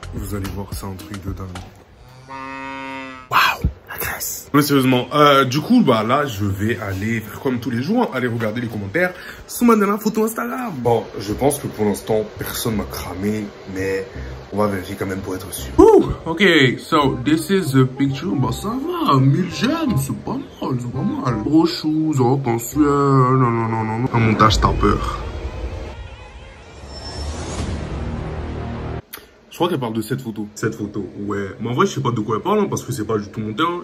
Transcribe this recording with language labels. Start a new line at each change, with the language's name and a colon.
French: Vous allez voir, c'est un truc de dingue. Waouh, la Grèce. Mais sérieusement, du coup, bah là, je vais aller faire comme tous les jours, aller regarder les commentaires sous ma dernière photo Instagram. Bon, je pense que pour l'instant, personne m'a cramé, mais on va vérifier quand même pour être sûr.
English: Ok, so this is the picture.
French: Bah ça va, 1000 j'aime, c'est pas mal. Gros shoes, attention, non. Un montage t'as peur. Je crois qu'elle parle de cette photo. Cette photo, ouais. Mais en vrai, je sais pas de quoi elle parle, hein, parce que c'est pas du tout mon terrain.